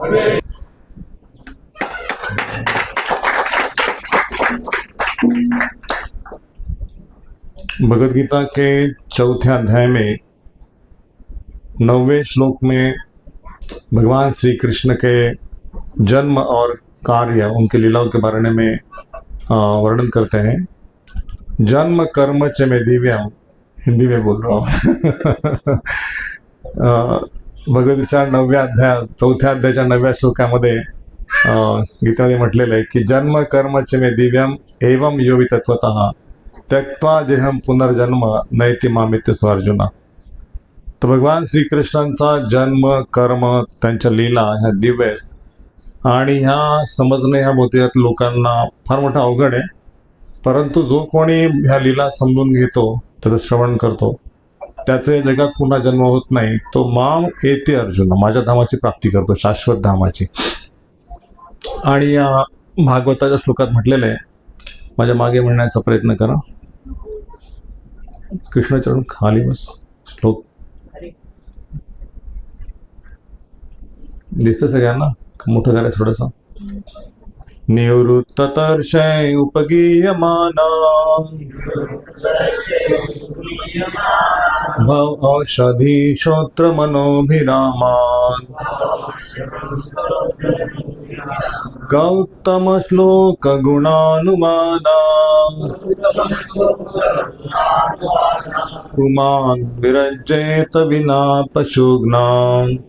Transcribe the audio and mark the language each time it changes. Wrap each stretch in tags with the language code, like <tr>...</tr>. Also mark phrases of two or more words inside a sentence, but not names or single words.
<hi>भगवद गीता के चौथे अध्याय में 9वें श्लोक में भगवान श्री कृष्ण के जन्म और कार्य उनके लीलाओं के बारे में वर्णन करते हैं.</hi> <sa>जन्म कर्म च में दिव्यम,</sa> <hi>हिंदी में बोल रहा हूँ.</hi> <mr>भगवद्गीता 9व्या अध्याय 4थ्या अध्यायाच्या 9व्या श्लोकामध्ये गीतेमध्ये म्हटलेलं आहे की</mr> <sa>जन्म कर्म च में दिव्यम एवं यो वितत्वतः त्यक्त्वा जेहम पुनर्जन्म नैति मामित्य स्वार्जुना.</sa> <mr>तर भगवान श्रीकृष्णांचा जन्म कर्म त्यांच्या लीला ह्या दिव्य आहेत आणि ह्या समजणे ह्या बहुतेक लोकांना फार मोठा अवघड आहे. परंतु जो कोणी ह्या लीला समजून घेतो त्याचं श्रवण करतो त्याचे जगात पुन्हा जन्म होत नाही.</mr> <sa>तो माम येते अर्जुन,</sa> <mr>माझ्या धामाची प्राप्ती करतो, शाश्वत धामाची. आणि या भागवताच्या श्लोकात म्हटलेलं आहे माझ्या मागे म्हणण्याचा प्रयत्न करा. कृष्णचरण खाली बस. श्लोक दिसतं सगळ्यांना? मोठं करायचं थोडंसं.</mr> <sa>निवृत्ततर्षय उपगीयमाना भव औषधी श्रोत्र मनोभिरामान गौतम श्लोक गुणानुवादा पुमान विरजेत विना पशुघ्नां</sa>